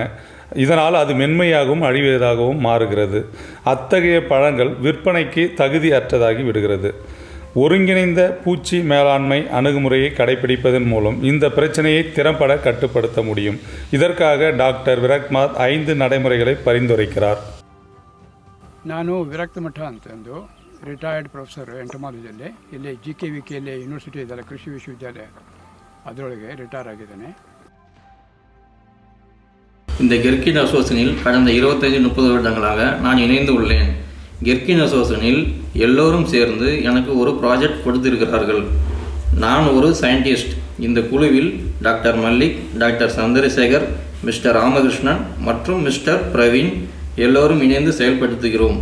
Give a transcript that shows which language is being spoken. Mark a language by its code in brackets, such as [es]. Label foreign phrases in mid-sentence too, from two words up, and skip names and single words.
[ta] இதனால் அது மென்மையாகவும் அழிவதாகவும் மாறுகிறது. அத்தகைய பழங்கள் விற்பனைக்கு தகுதி அற்றதாகி விடுகிறது. ஒருங்கிணைந்த பூச்சி மேலாண்மை அணுகுமுறையை கடைபிடிப்பதன் மூலம் இந்த பிரச்சனையை திறம்பட கட்டுப்படுத்த முடியும். இதற்காக டாக்டர் ವಿರಕ್ತಮಠ 5 நடைமுறைகளை பரிந்துரைக்கிறார். [kn] ನಾನು ವಿರಕ್ತಮಠ ಅಂತಂದು [en] retired professor [kn] ಎಂಟಮಾಲಜಿಯಲ್ಲಿ ಇಲ್ಲಿ GKVKಯಲ್ಲಿ ಯೂನಿವರ್ಸಿಟಿ ಇದೆಲ್ಲ ಕೃಷಿ ವಿಶ್ವವಿದ್ಯಾಲಯ ಅದರೊಳಗೆ ರಿಟೈರ್ ಆಗಿದ್ದೇನೆ. [ta] இந்த கெர்கின் அசோசியேஷனில் கடந்த 25-30 வருடங்களாக நான் இணைந்து உள்ளேன். கெர்கின் அசோசியேஷனில் எல்லோரும் சேர்ந்து எனக்கு ஒரு ப்ராஜெக்ட் கொடுத்திருக்கிறார்கள். நான் ஒரு சயின்டிஸ்ட். இந்த குழுவில் டாக்டர் மல்லிக், டாக்டர் சந்திரசேகர், மிஸ்டர் ராமகிருஷ்ணன் மற்றும் மிஸ்டர் பிரவீன் எல்லோரும் இணைந்து செயல்படுத்துகிறோம்.